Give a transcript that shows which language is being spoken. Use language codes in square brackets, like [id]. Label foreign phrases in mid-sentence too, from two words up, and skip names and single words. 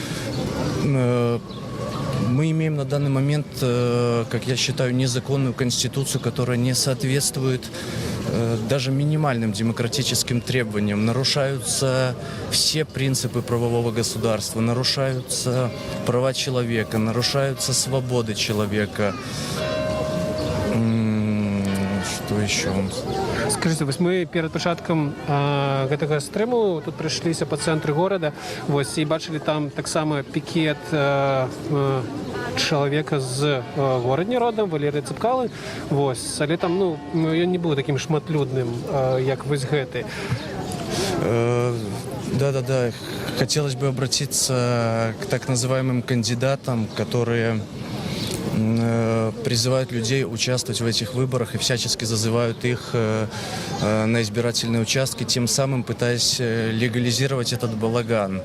[ru] Мы имеем на данный момент, как я считаю, незаконную конституцию, которая не соответствует даже минимальным демократическим требованиям. Нарушаются все принципы правового государства, нарушаются права человека, нарушаются свободы человека. Что еще? [be] Скажите, вось мы перед пачаткам гэтага стрыму тут прыйшліся па цэнтры горада, вось і бачылі там таксама пікет чалавека з горадні родам, Валерыя Цыпкалы. Вось, але там, ну, ён не быў такім шматлюдным, як вось гэты. Да. [ru] Хотелось бы обратиться к так называемым кандидатам, которые призывают людей участвовать в этих выборах и всячески зазывают их на избирательные участки, тем самым пытаясь легализировать этот балаган.